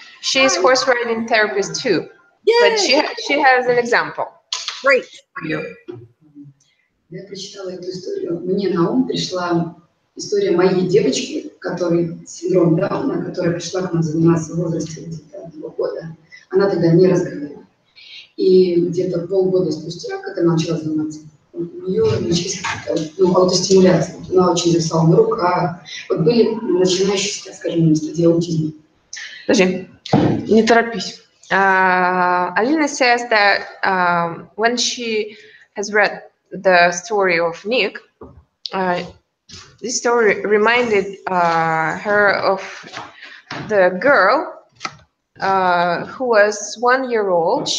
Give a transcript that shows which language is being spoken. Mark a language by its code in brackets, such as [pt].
[en] She is horse riding therapist too. Yay! But she has an example. Great. [ru] Я прочитала эту историю. Мне на ум пришла история моей девочки, которой синдром Дауна, которая пришла к нам заниматься в возрасте где-то 1 года. Она тогда не разговаривала. И где-то полгода спустя, когда она начала заниматься, у нее начались какие-то аутостимуляции. Она очень зависала на руках. Вот были начинающиеся, скажем, стадии аутизма. Подожди, не торопись. [en] Alina says that when she has read the story of Nick, this story reminded her of the girl who was 1 year old.